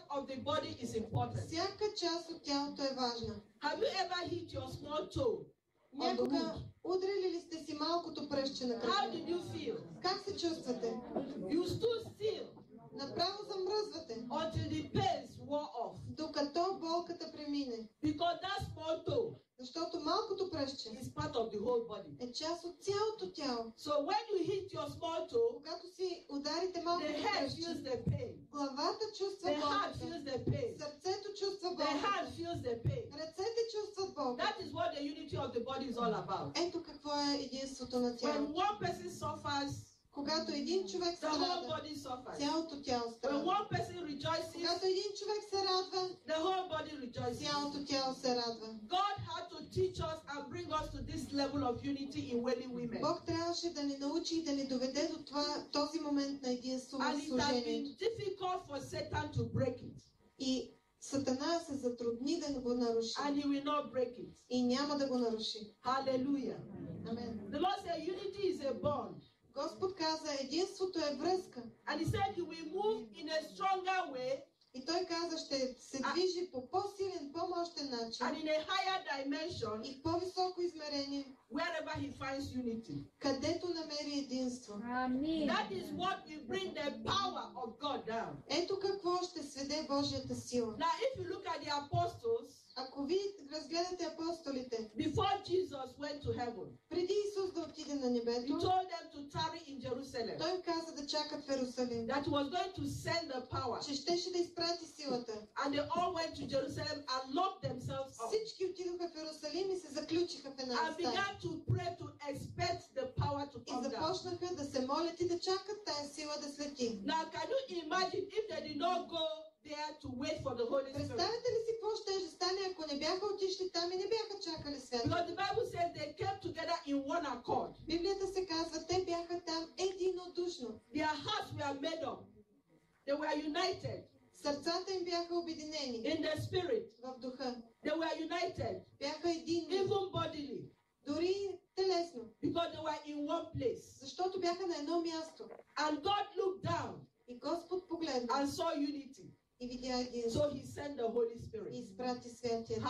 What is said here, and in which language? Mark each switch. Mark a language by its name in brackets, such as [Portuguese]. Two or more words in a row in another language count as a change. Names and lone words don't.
[English] of the body is important. [Bulgarian] Всяка част от тялото е важна. [English] Have you ever hit your small toe on the [Bulgarian] Някога [English] wood? [Bulgarian] удрили ли сте си малкото пръстче на [English] How [Bulgarian] крака? [English] did you feel? [Bulgarian] Как се чувствате? [English] You stood still [Bulgarian] Направо замръзвате, [English] until the pains wore off. [Bulgarian] докато болката премине. [English] Because that small toe [Bulgarian] Защото малкото пръстче [English] is part of the whole body. [Bulgarian] е част от цялото тяло. [English] So when you hit your small toe, [Bulgarian] Когато си ударите [English] the [Bulgarian] малкото [English] head [Bulgarian] пръстче, [English] feels the pain. [Bulgarian] главата чувства [English] The heart [Bulgarian] болката, [English] feels the pain. [Bulgarian] сърцето чувства [English] The hand [Bulgarian] болката, [English] feels the pain. [Bulgarian] ръцете чувстват болката. [English] That is what the unity of the body is all about. [Bulgarian] Ето какво е единството на [English] When [Bulgarian] тялото. [English] one person suffers, [Bulgarian] Когато един човек се [English] the whole [Bulgarian] рада, [English] body suffers. [Bulgarian] цялото тяло [English] When [Bulgarian] страда. [English] one person rejoices, [Bulgarian] Когато един човек се радва, [English] the whole body rejoices. [Bulgarian] цялото тяло се радва. [English] God had to teach us and bring us to this level of unity in wailing women. [Bulgarian] Бог трябваше да ни научи и да ни доведе до този момент на единство в [English] And it has [Bulgarian] служението. [English] been difficult for Satan to break it. [Bulgarian] И Сатана се затрудни да го наруши. [English] And he will not break it. [Bulgarian] И няма да го наруши. [English] Hallelujah. [Bulgarian] Амен. [English] The Lord said unity is a bond. [Bulgarian] Господ каза, единството е връзка. [English] And he said he will move in a stronger way [Bulgarian] И той каза, ще се движи по по-силен, по-мощен начин [English] and in a higher dimension [Bulgarian] и в по-високо измерение, [English] wherever he finds unity. [Bulgarian] където намери единство. Амин. [English] That is what will bring the power of God down. [Bulgarian] Ето какво ще сведе Божията сила. [English] Now, if you look at the apostles, [Bulgarian] Ако ви разгледате апостолите, [English] before Jesus went to heaven, [Bulgarian] преди Исус да отиде на [English] he [Bulgarian] небето, [English] told them to tarry in Jerusalem, [Bulgarian] той им каза да чакат в Ерусалим, [English] that he was going to send the power. [Bulgarian] че щеше да изпрати силата. [English] And they all went to Jerusalem and locked themselves up [Bulgarian] Всички отидоха в Ерусалим и се заключиха в една [English] and [Bulgarian] стая. [English] began to pray to expect the power to [Bulgarian] И [English] come down. [Bulgarian] започнаха да се молят и да чакат тая сила да слети. [English] Now, can you imagine if they did not go there to wait for the Holy Spirit? [Bulgarian] Представете ли си какво ще стане, ако не бяха отишли там и не бяха чакали свято? [English] Because the Bible says they came together in one accord. [Bulgarian] Библията се казва, те бяха там единодушно. [English] Their hearts were made up. They were united [Bulgarian] Сърцата им бяха обединени [English] in the spirit. [Bulgarian] в духа. [English] They were united [Bulgarian] Бяха единни, [English] even bodily [Bulgarian] дори телесно, [English] because they were in one place. [Bulgarian] защото бяха на едно място. [English] And God looked down [Bulgarian] И Господ погледна [English] and saw unity. [Bulgarian] и видя единство. [English] So he sent the Holy [Bulgarian] И [English] Spirit. [Bulgarian] изпрати Святия Дух.